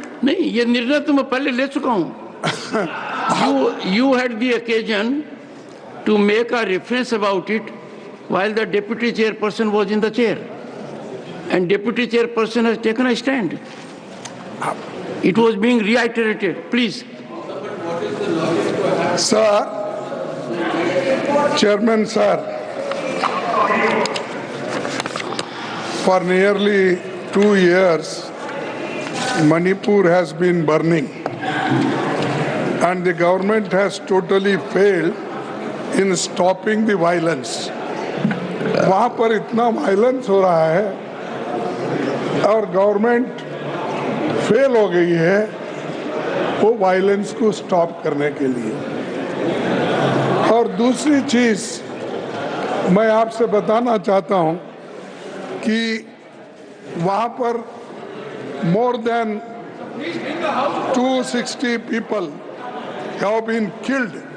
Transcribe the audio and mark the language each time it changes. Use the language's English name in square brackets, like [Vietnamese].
[Hindi] नहीं, ये निर्णय तो मैं पहले ले चुका हूं। [English] You had the occasion to make a reference about it while the deputy chairperson was in the chair, and deputy chairperson has taken a stand. It was being reiterated. Please. Sir, Chairman sir, for nearly 2 years, Manipur has been burning, and the government has totally failed in stopping the violence. [Hindi] वहाँ पर इतना violence हो रहा है और government fail हो गई है, वो वायलेंस को स्टॉप करने के लिए। और दूसरी चीज मैं आपसे बताना चाहता हूं कि वहां पर [English] More than 260 people have been killed.